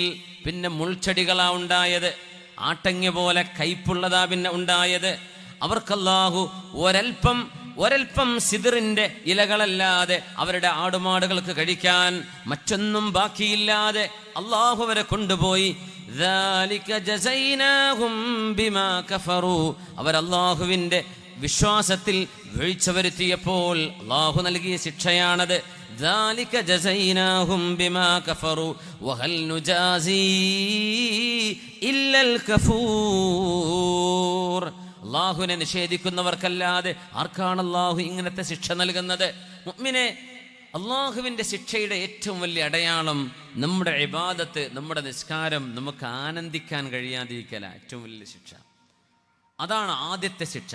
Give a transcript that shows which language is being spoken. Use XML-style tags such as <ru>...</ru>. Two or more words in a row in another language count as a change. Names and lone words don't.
<ml>പിന്നെ മുൾച്ചെടികളാ ഉണ്ടായത്, ആട്ടങ്ങ പോലെ കയ്പുള്ളതാ പിന്നെ ഉണ്ടായത്. അവർക്കല്ലാഹു ഒരൽപ്പം സിദ്റിന്റെ ഇലകളല്ലാതെ അവരുടെ ആടുമാടുകൾക്ക് കഴിക്കാൻ മറ്റൊന്നും ബാക്കിയില്ലാതെ അല്ലാഹു അവരെ കൊണ്ടുപോയി.</ml> <ar>ذَلِكَ جَزَيْنَاهُمْ بِمَا كَفَرُوا,</ar> <ml>അവർ അല്ലാഹുവിന്റെ വിശ്വാസത്തിൽ വീഴ്ച വരുത്തിയപ്പോൾ അല്ലാഹു നൽകിയ ശിക്ഷയാണത്.</ml> <ar>ذَلِكَ جَزَيْنَاهُمْ بِمَا كَفَرُوا وَهَلْ نُجَازِي إِلَّا الْكَفُورَ.</ar> <ml>അല്ലാഹുവിനെ നിഷേധിക്കുന്നവർക്കല്ലാതെ ആർക്കാണ് അല്ലാഹു ഇങ്ങനത്തെ ശിക്ഷ നൽകുന്നത്? മുഅ്മിനെ, അല്ലാഹുവിൻ്റെ ശിക്ഷയുടെ ഏറ്റവും വലിയ അടയാളം നമ്മുടെ ഇബാദത്ത്, നമ്മുടെ നിസ്കാരം നമുക്ക് ആനന്ദിക്കാൻ കഴിയാതിരിക്കല ഏറ്റവും വലിയ ശിക്ഷ. അതാണ് ആദ്യത്തെ ശിക്ഷ.</ml>